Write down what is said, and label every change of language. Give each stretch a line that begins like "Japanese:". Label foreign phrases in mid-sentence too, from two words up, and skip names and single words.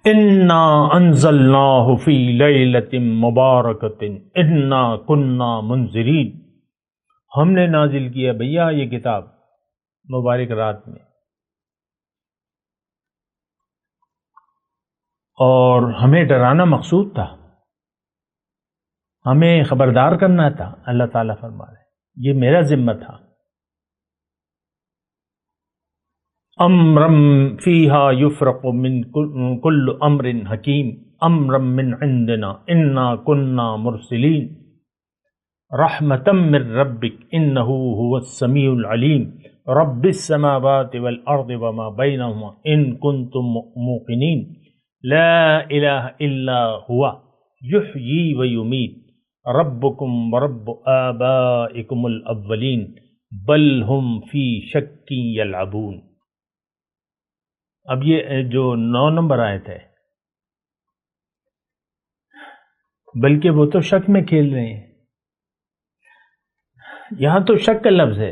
Arabic: انا انزلناہ فی لیلۃ مبارکۃ انا کنا منذرین،
Urdu: ہم نے نازل کیا بھیا یہ کتاب مبارک رات میں، اور ہمیں ڈرانا مقصود تھا، ہمیں خبردار کرنا تھا۔ اللہ تعالیٰ فرما رہے ہیں یہ میرا ذمہ تھا۔
Arabic: امرم فیہا یفرق من کل امر حکیم امرم من عندنا انا کنا مرسلین رحمتا من ربک انہ هو السمیع العلیم رب السماوات والارض وما بینہما ان کنتم موقنین لا الہ الا ہوا یحیی ویمیت ربکم ورب آبائکم الاولین بل ہم فی شک یلعبون۔
Urdu: اب یہ جو 9 نمبر آیت ہے، بلکہ وہ تو شک میں کھیل رہے ہیں، یہاں تو شک کا لفظ ہے۔